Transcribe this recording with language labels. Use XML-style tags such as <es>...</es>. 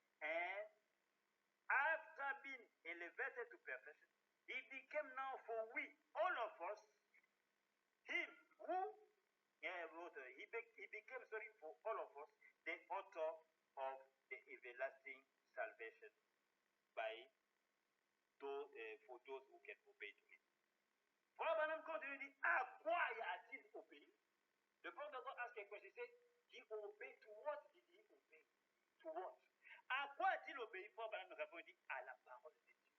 <en>And after being elevated to perfection, he became now for we, all of us, him who, he became, for all of us, the author of the everlasting salvation for those who can obey to him.</en> <fr>Frère Branham continue, dit, à quoi a-t-il obéi?</fr> <en>The prophet of God asked a question, he said, he obeyed to what did he obey? To what?</en> <fr>À quoi a-t-il obéi? Frère Branham répond, dit, à la parole de Dieu.</fr>